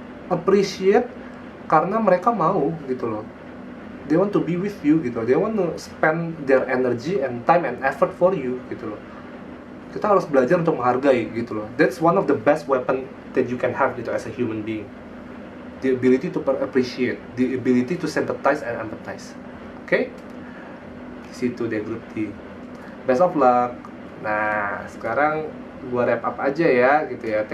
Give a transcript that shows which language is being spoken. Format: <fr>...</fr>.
<en>Appreciate</en> <id>karena mereka mau gitu loh,</id> <en>they want to be with you gitu, they want to spend their energy and time and effort for you gitu loh.</en> <id>Kita harus belajar untuk menghargai gitu loh.</id> <en>That's one of the best weapon that you can have gitu as a human being, the ability to appreciate, the ability to sympathize and empathize.</en> <id>Oke? Di situ deh grup D.</id> <en>Best of luck.</en> <id>Nah, sekarang gua wrap up aja ya gitu ya.</id>